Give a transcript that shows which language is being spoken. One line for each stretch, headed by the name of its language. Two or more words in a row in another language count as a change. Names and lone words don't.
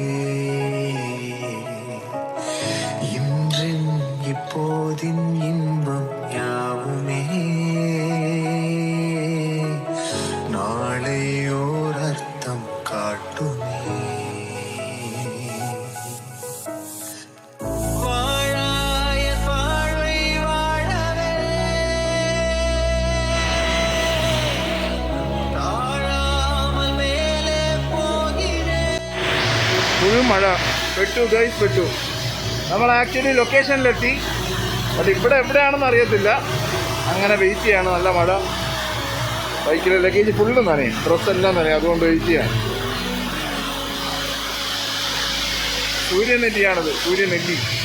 Tamil: இன்றின் இப்போதின் இன்பம் யாவுமே நாளையோரர்த்தம் காட்டுமே வாழாய வாழ்வை வாழவே தாழாமல் மேலே போகிறேன்.
Malayalam: മഴ പെട്ടു ഗൈസ്, പെട്ടു. നമ്മൾ ആക്ച്വലി ലൊക്കേഷനിലെത്തി, അത് ഇവിടെ എവിടെയാണെന്ന് അറിയത്തില്ല. അങ്ങനെ വെയിറ്റ് ചെയ്യാണ്. നല്ല മഴ, ബൈക്കിലെ
English: luggage full
Malayalam: നനയും, ഡ്രസ്സെല്ലാം നനയും, അതുകൊണ്ട് വെയിറ്റ് ചെയ്യാൻ. സൂര്യനെല്ലിയാണത്, സൂര്യനെല്ലി.